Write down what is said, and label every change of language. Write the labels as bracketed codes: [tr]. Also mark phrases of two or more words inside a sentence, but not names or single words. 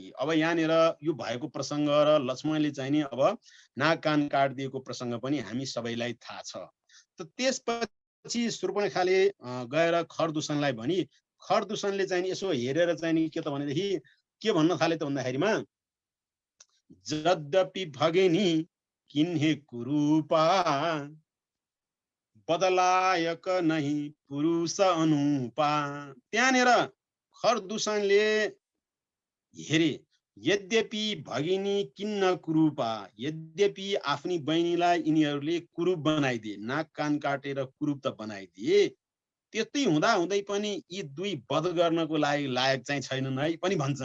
[ne] अब यहाँनिर यो भएको प्रसङ्ग र लक्ष्मणले चाहिँ नि अब नाक कान काटिदिएको प्रसङ्ग पनि हामी सबैलाई थाहा छ। त त्यसपछि शूर्पणखाले गएर खरदूषणलाई भनी, खरदूषणले चाहिँ नि यसो हेरेर चाहिँ नि के त भनेदेखि के भन्न थाले त भन्दाखेरिमा, [awa] यद्यपि भगिनी किन्हे कुरूपा, बदलायक नहीं पुरुष अनुपा। [ne] त्यहाँनिर खरदूषणले हेरे, [awa] यद्यपि भगिनी किन्न कुरूपा, [ne] यद्यपि आफ्नी बहिनीलाई यिनीहरूले कुरूप बनाइदिए, नाक कान काटेर कुरूप त बनाइदिए, त्यस्तै हुँदा हुँदै पनि यी दुई वध गर्नको लागि लायक चाहिँ छैनन् है पनि भन्छन्।